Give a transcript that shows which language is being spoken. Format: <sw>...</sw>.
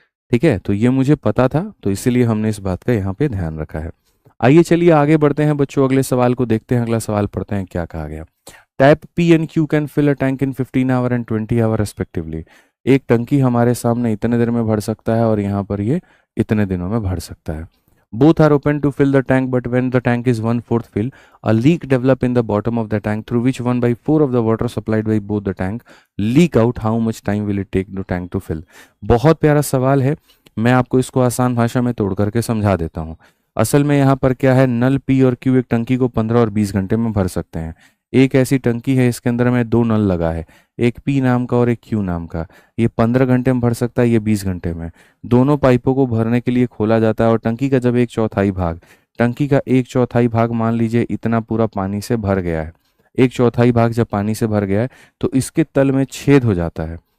<hi>ठीक है, तो ये मुझे पता था, तो इसीलिए हमने इस बात का यहाँ पे ध्यान रखा है। आइए चलिए आगे बढ़ते हैं बच्चों, अगले सवाल को देखते हैं। अगला सवाल पढ़ते हैं, क्या कहा गया।</hi> <en>Tap P and Q can fill a tank in 15 hour and 20 hour respectively.</en> <hi>एक टंकी हमारे सामने इतने देर में भर सकता है और यहाँ पर ये इतने दिनों में भर सकता है।</hi> <en>Both are open to fill the tank, but when the tank is 1/4 fill, a leak develop in the bottom of the tank through which 1/4 of the water supplied by both the tank leak out. How much time will it take the tank to fill?</en> <hi>बहुत प्यारा सवाल है, मैं आपको इसको आसान भाषा में तोड़ करके समझा देता हूँ। असल में यहाँ पर क्या है, नल P और Q एक टंकी को 15 और 20 घंटे में भर सकते हैं। एक ऐसी टंकी है, इसके अंदर में दो नल लगा है, एक P नाम का और एक Q नाम का। ये 15 घंटे में भर सकता है, ये 20 घंटे में। दोनों पाइपों को भरने के लिए खोला जाता है, और टंकी का जब 1/4 भाग मान लीजिए इतना पूरा पानी से भर गया है, 1/4 भाग जब पानी से भर गया है तो इसके तल में छेद हो जाता है।</hi>